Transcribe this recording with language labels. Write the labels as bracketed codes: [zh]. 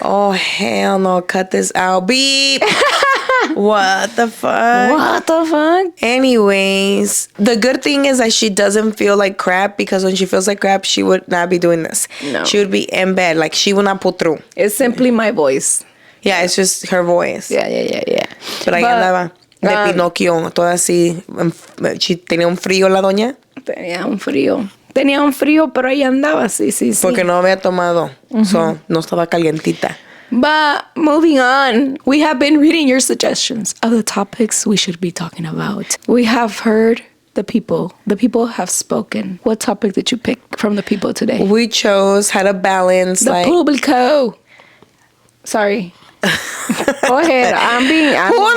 [en] Oh, hell no. Cut this out. Beep. What the fuck? What the fuck? Anyways, the good thing is that she doesn't feel like crap, because when she feels like crap, she would not be doing this. No. She would be in bed. Like, she would not pull through. It's simply my voice. Yeah, it's just her voice. Yeah. [es] Pero ahí andaba de Pinocchio, toda así. Tenía un frío la doña. Tenía un frío, pero ahí andaba, sí. Porque no había tomado. So, no estaba calientita. [en] But moving on, we have been reading your suggestions of the topics we should be talking about. We have heard the people. The people have spoken. What topic did you pick from the people today? We chose how to balance the público. Sorry. Go ahead. Who